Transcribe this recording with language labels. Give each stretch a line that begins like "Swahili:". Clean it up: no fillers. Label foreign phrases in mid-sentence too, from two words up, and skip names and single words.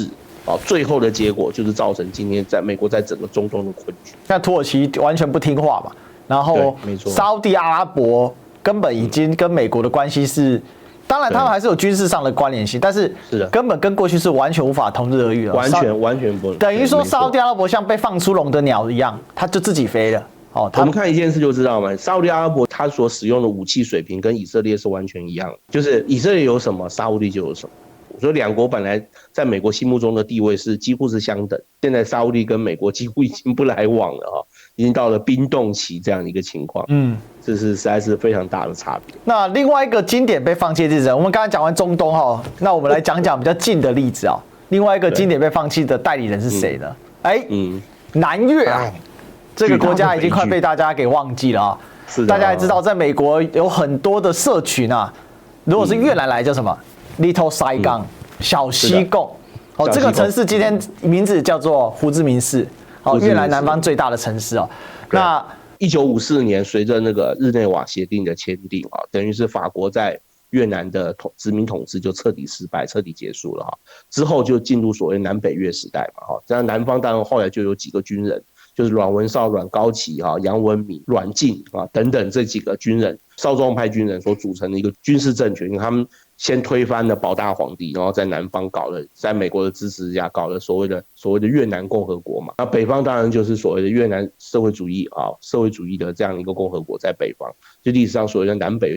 Chinese: 最後的結果就是造成今天在美國在整個中東的困局。那土耳其完全不聽話嘛，然後沙烏地阿拉伯根本已經跟美國的關係是，當然他們還是有軍事上的關聯性，但是根本跟過去是完全無法同日而語了。完全不能。等於說沙烏地阿拉伯像被放出籠的鳥一樣，它就自己飛了。我們看一件事就知道嘛，沙烏地阿拉伯它所使用的武器水平跟以色列是完全一樣的，就是以色列有什麼，沙烏地就有什麼。所以兩國本來在美國心目中的地位是幾乎是相等，現在沙烏地跟美國幾乎已經不來往了，已經到了冰凍期這樣一個情況。這是實在是非常大的差別。那另外一個經典被放棄的例子，我們剛才講完中東，那我們來講講比較近的例子。另外一個經典被放棄的代理人是誰呢？南越啊，這個國家已經快被大家給忘記了啊。大家也知道，在美國有很多的社群啊，如果是越南來叫什麼？ Little Saigon，小西貢，這個城市今天名字叫做胡志明市，越南南方最大的城市哦。那 1954年，隨着那個日內瓦協定的簽訂啊，等於是法國在越南的殖民統治就徹底失敗，徹底結束了哈。之後就進入所謂南北越時代嘛哈。這樣南方當然後來就有幾個軍人，就是阮文紹、阮高祺哈、楊文敏、阮敬啊等等這幾個軍人，少壯派軍人所組成的一個軍事政權，他們先推翻了保大皇帝，然后在南方搞了，在美国的支持下搞了所谓的越南共和国嘛。那北方当然就是所谓的越南社会主义的这样一个共和国在北方，就历史上所谓的南北。